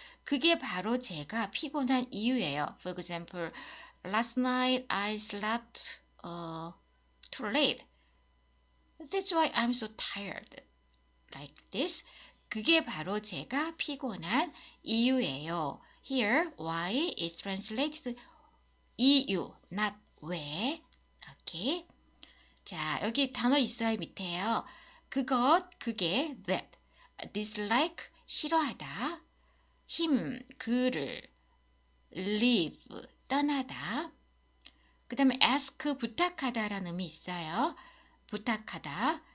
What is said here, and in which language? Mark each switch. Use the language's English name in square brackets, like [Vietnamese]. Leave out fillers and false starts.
[Korean] 그게 바로 제가 피곤한 이유예요. [English] For example, last night I slept too late. That's why I'm so tired. Like this. [Korean] 그게 바로 제가 피곤한 이유예요. [English] Here, why is translated 이유, not 왜. Okay. [Korean] 자, 여기 단어 있어요, 밑에요. 그게, that. dislike, 싫어하다. him, 그를. leave, 떠나다. 그 다음에 ask, 부탁하다라는 의미 있어요. 부탁하다.